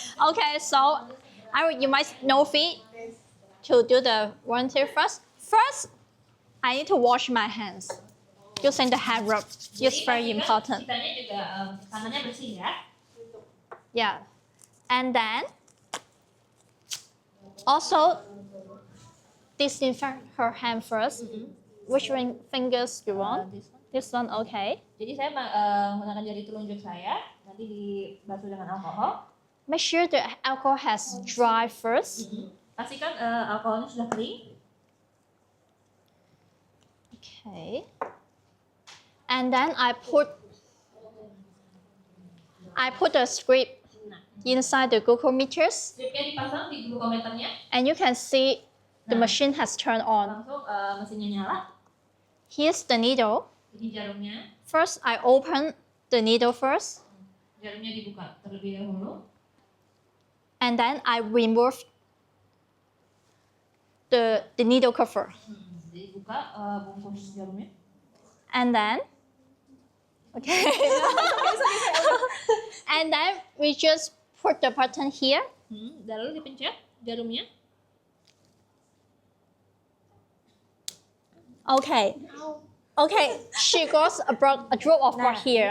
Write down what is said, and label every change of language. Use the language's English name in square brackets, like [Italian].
[English] Okay, so you might know feet to do the volunteer first. First, I need to wash my hands using the hand rub. It's very important. [Indonesian] Kitanya juga tangannya bersih ya. [English] Yeah. And then also disinfect her hand first. Which fingers you want? This one, okay. [Indonesian] Jadi saya menggunakan jari telunjuk saya, nanti dibasuh dengan alkohol, [English] Make sure the alcohol has dried first. [Indonesian] Pastikan alkoholnya sudah kering. [English] Okay. And then I put the script inside the glucometers, [Indonesian] Stripnya dipasang di glukometernya. [English] and you can see the machine has turned on. [Indonesian] Langsung mesinnya nyala. [English] Here's the needle. [Indonesian] Ini jarumnya. [English] First, I open the needle first, [Indonesian] Jarumnya dibuka terlebih dahulu. [English] and then I remove the needle cover. [Indonesian] Dibuka bungkus jarumnya. [English] And then, okay. And then we just put the button here. Lalu dipencet jarumnya. Okay. Okay, she got a drop of blood here.